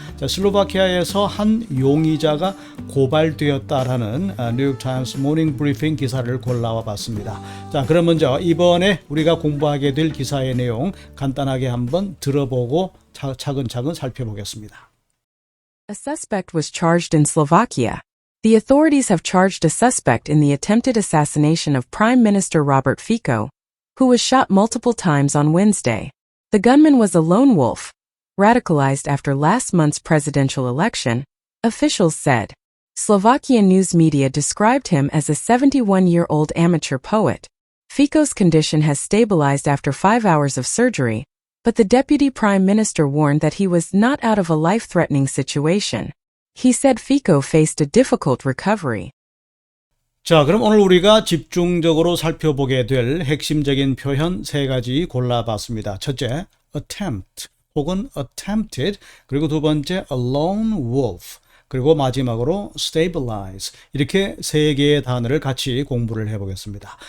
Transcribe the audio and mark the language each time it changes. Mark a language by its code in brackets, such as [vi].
[ko] 자, 슬로바키아에서 한 용의자가 고발되었다라는 뉴욕 타임스 모닝 브리핑 기사를 골라와 봤습니다. 자, 그럼 먼저 이번에 우리가 공부하게 될 기사의 내용 간단하게 한번 들어보고 차근차근 살펴보겠습니다. [en] A suspect was charged in Slovakia. The authorities have charged a suspect in the attempted assassination of Prime Minister Robert Fico, who was shot multiple times on Wednesday. The gunman was a lone wolf, radicalized after last month's presidential election, officials said. Slovakian news media described him as a 71-year-old amateur poet. Fico's condition has stabilized after 5 hours of surgery, but the deputy prime minister warned that he was not out of a life-threatening situation. He said Fico faced a difficult recovery. [ko] 자, 그럼 오늘 우리가 집중적으로 살펴보게 될 핵심적인 표현 세 가지 골라봤습니다. 첫째, attempt 혹은 attempted, 그리고 두 번째, a lone wolf, 그리고 마지막으로 stabilize, 이렇게 세 개의 단어를 같이 공부를 해보겠습니다.